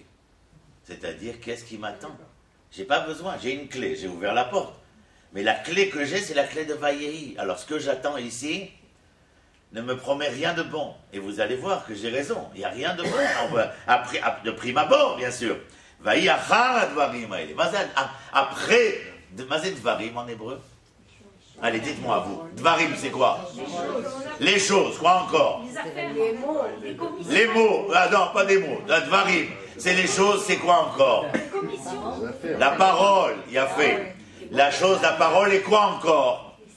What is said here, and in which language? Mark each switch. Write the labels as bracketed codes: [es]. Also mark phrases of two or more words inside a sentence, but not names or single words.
[fr] C'est-à-dire, qu'est-ce qui m'attend? J'ai pas besoin, j'ai une clé, j'ai ouvert la porte. Mais la clé que j'ai, c'est la clé de Vaïeri. Alors ce que j'attends ici ne me promet rien de bon. Et vous allez voir que j'ai raison, il n'y a rien de bon. De prime abord, bien sûr. [he] ויהי אחר הדברים האלה. [fr] Après, [he] מה זה דברים [fr] en hébreu. Allez, dites-moi à vous. Dvarim, c'est quoi? Les choses, quoi encore? Les mots. Ah non, pas des mots. Dvarim, c'est les choses, c'est quoi encore? La parole, il a fait. La chose, la parole, et quoi encore?